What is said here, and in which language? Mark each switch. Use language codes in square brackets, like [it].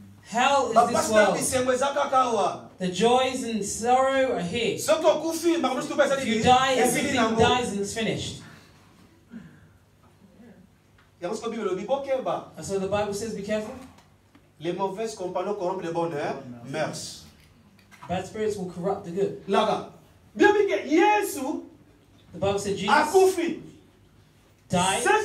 [en] Hell is this world. The joys and sorrow are here. If you die, everything dies and it's finished. And so the Bible says, be careful. [fr] Les mauvaises compagnons corrompent les bonnes mœurs. [en] Bad spirits will corrupt the good. [fr] Là-bas. Bien que Yesu [en] the Bible said Jesus died.